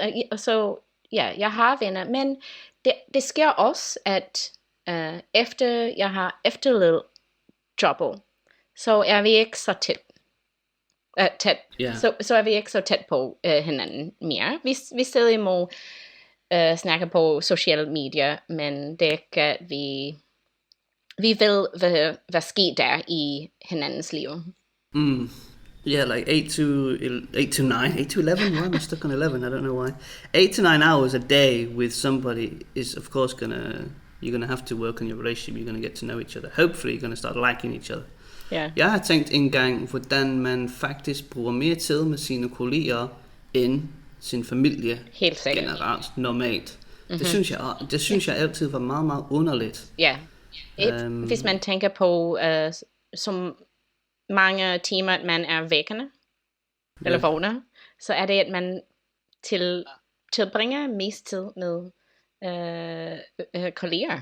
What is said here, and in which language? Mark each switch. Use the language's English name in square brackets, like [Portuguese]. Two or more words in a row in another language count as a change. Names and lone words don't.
[Danish] Og så, ja, jeg har venner, men det sker også, at efter jeg har efterladt jobbet, så er vi ikke så tæt. Så er vi ikke så tæt på hinanden mere. Vi stadig må snakke på sociale medier, men det er ikke, at vi ved, hvad sker der i hinandens liv. [English] Yeah, like 8 to 9, 8 to 11. Why am I stuck on 11? I don't know why. 8 to 9 hours a day with somebody is, of course, you're gonna have to work on your relationship. You're gonna get to know each other. Hopefully, you're gonna start liking each other. Yeah. [Danish] Jeg har tænkt engang, hvordan man faktisk bruger mere tid med sine kolleger end sin familie. Helt sikkert. Generelt, normalt. Mm-hmm. Det synes jeg altid var meget, meget underligt. Ja. Hvis man tænker på som mange timer, at man er vækkende, eller vågner, så er det, at man tilbringer mest tid med kolleger.